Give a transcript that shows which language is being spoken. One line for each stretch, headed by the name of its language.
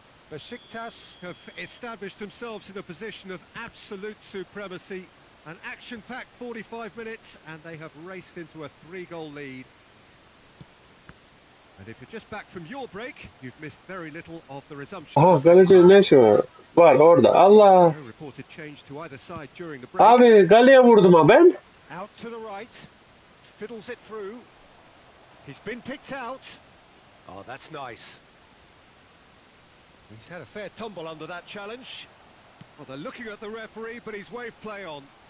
English: Besiktas have established themselves in a position of absolute supremacy. An action-packed 45 minutes, and they have raced into a 3-goal lead. And if you're just back from your break, you've missed very little of the resumption.
Turkish: Aha kaleci ne şu var orada. Allah.
English: No reported change to either side during the break.
Turkish: Abi kaleye vurdum ha ben.
English: Out to the right, fiddles it through. He's been picked out. Oh, that's nice. He's had a fair tumble under that challenge. Well, they're looking at the referee, but he's waved play on.